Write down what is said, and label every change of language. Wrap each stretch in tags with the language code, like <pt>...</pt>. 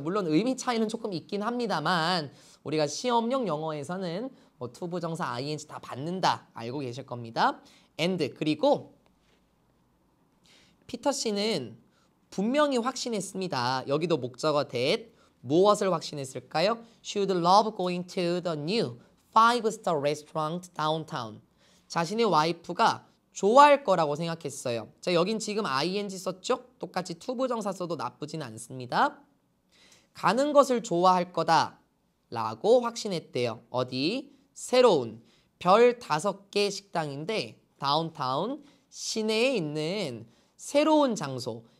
<ko>물론 의미 차이는 조금 있긴 합니다만 우리가 시험용 영어에서는 뭐 투부정사 ing 다 받는다 알고 계실 겁니다. and 그리고 피터 씨는 분명히 확신했습니다. 여기도 목적어 that. 무엇을 확신했을까요?</ko> <en>She would love going to the new 5-star restaurant downtown.</en> <ko>자신의 와이프가 좋아할 거라고 생각했어요. 자, 여긴 지금 ing 썼죠? 똑같이 투부정사 써도 나쁘진 않습니다. 가는 것을 좋아할 거다 라고 확신했대요. 어디? 새로운 별 5개 식당인데 다운타운 시내에 있는 새로운 장소,</ko>